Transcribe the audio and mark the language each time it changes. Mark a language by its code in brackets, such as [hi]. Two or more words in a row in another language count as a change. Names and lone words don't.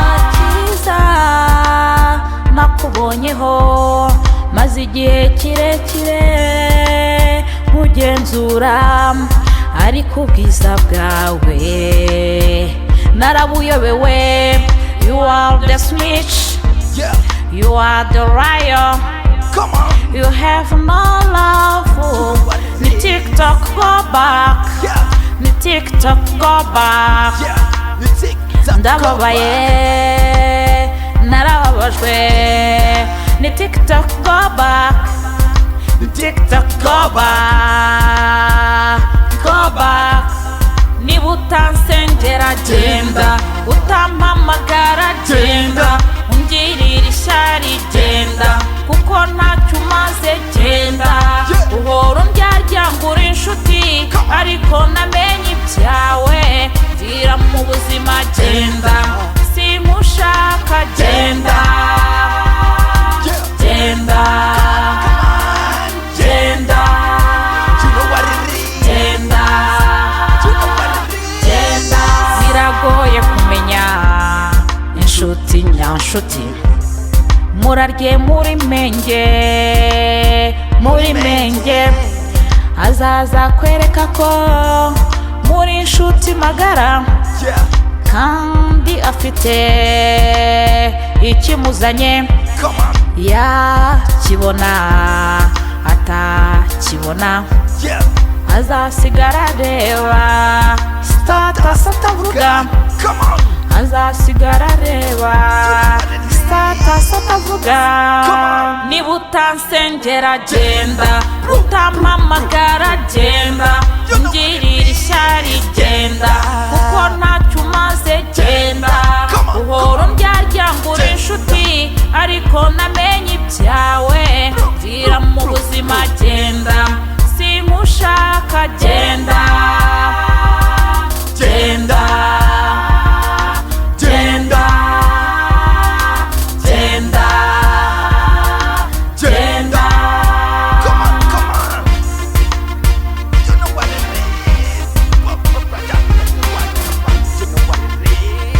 [rw] Nta cyiza nakubonyeho, maze igihe kirekire nkugenzura, ariko ubwiza bwawe narabuyobewe. [en] You are the snitch, Yeah. you are the liar, Come on. you have no love. Ni TikTok go back, Yeah. ni TikTok go back. Yeah. Ni TikTok go Ndababaye, back. [rw] narababajwe. [en] Ni TikTok go back, ni TikTok go back, go back. [rw] Niba utansengera genda, utampamagara genda, ungirira ishyari genda, kuko ntacyo umaze genda. Yeah. Uhora undyarya ngo uri inshuti, [en] Come on. [rw] ariko namenye ibyawe, mvira mu buzima genda, simushaka genda, Yeah. genda, [en] Come on. genda, You know what it is. genda, You know what it is. [rw] genda. Biragoye kumenya inshuti nyanshuti, murarye muri menge, muri menge. Azaza kwereka ko muri inshuti magara, Yeah. kandi afite ikimuzanye. [en] Come on. [rw] Yakibona atakibona, Yeah. azasigara areba status atavuga, [en] Come on. [rw] azasigara areba status atavuga. [en] Come on. [rw] Niba utansengera genda, utampamagara genda, ungirira ishyari genda, kuko ntacyo umaze genda. [en] Come on. [rw] Uhora undyarya ngo uri Genda. inshuti, ariko namenye ibyawe, mvira mu buzima genda, simushaka genda, genda, genda, genda, Genda. genda. [en] Come on, come on. You know what it is. You know what it is.